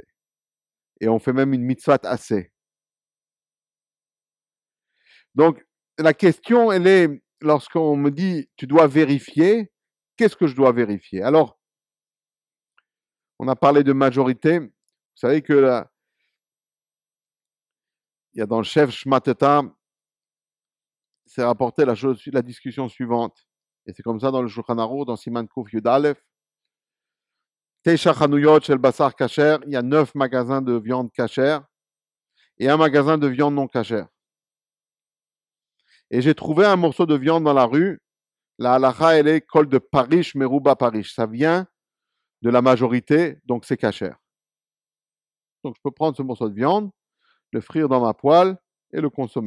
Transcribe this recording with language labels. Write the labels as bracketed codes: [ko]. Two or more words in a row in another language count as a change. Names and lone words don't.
[fr] Et on fait même une mitzvah assez. Donc, la question, elle est, lorsqu'on me dit, tu dois vérifier, qu'est-ce que je dois vérifier? Alors, on a parlé de majorité. Vous savez que là, il y a dans le chef Shmateta, c'est rapporté la discussion suivante. Et c'est comme ça dans le Shulchan Aruch, dans [he] סימן קוף יוד אלף. תשעה חנויות של בשר כשר, [fr] il y a 9 magasins de viande cachère et un magasin de viande non cachère. Et j'ai trouvé un morceau de viande dans la rue. La halacha, elle est [arc] כל דפריש מרובא פריש. [fr] Ça vient de la majorité, donc c'est cachère. Donc je peux prendre ce morceau de viande, le frire dans ma poêle et le consommer.